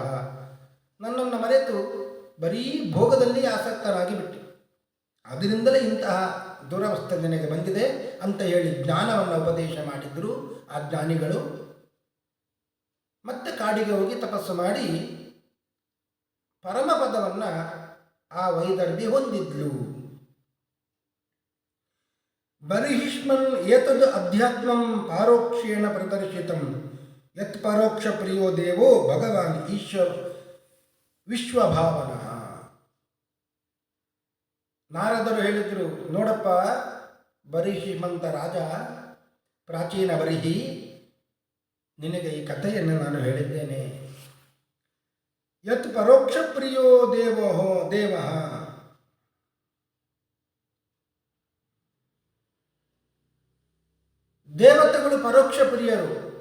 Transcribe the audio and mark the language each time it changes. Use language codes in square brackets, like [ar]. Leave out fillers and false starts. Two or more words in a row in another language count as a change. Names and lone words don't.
[kn] ನನ್ನನ್ನು ಮರೆತು ಬರೀ ಭೋಗದಲ್ಲಿ ಆಸಕ್ತರಾಗಿ ಬಿಟ್ಟು, ಅದರಿಂದಲೇ ಇಂತಹ ದುರವಸ್ಥೆ ನಿನಗೆ ಬಂದಿದೆ ಅಂತ ಹೇಳಿ ಜ್ಞಾನವನ್ನು ಉಪದೇಶ ಮಾಡಿದ್ರು ಆ ಜ್ಞಾನಿಗಳು. ಮತ್ತೆ ಕಾಡಿಗೆ ಹೋಗಿ ತಪಸ್ಸು ಮಾಡಿ ಪರಮಪದವನ್ನು ಆ ವೈದರ್ಭಿ ಹೊಂದಿದ್ಲು. [sa] ಬರಿಹಿಷ್ಮನ್ ಏತದ್ ಅಧ್ಯಾತ್ಮಂ ಪಾರೋಕ್ಷೇಣ ಪ್ರದರ್ಶಿತಂ ಯತ್ ಪರೋಕ್ಷ ಪ್ರಿಯೋ ದೇವೋ ಭಗವಾನ್ ವಿಶ್ವಭಾವನ. [kn] ನಾರದರು ಹೇಳಿದರು, ನೋಡಪ್ಪ ಬರಿಹಿಮಂತ ರಾಜ, ಪ್ರಾಚೀನ ಬರಿಹಿ, ನಿನಗೆ ಈ ಕಥೆಯನ್ನು ನಾನು ಹೇಳಿದ್ದೇನೆ. [sa] ಯತ್ ಪರೋಕ್ಷ ಪ್ರಿಯೋ ದೇವ, [kn] ದೇವತೆಗಳು ಪರೋಕ್ಷ ಪ್ರಿಯರು.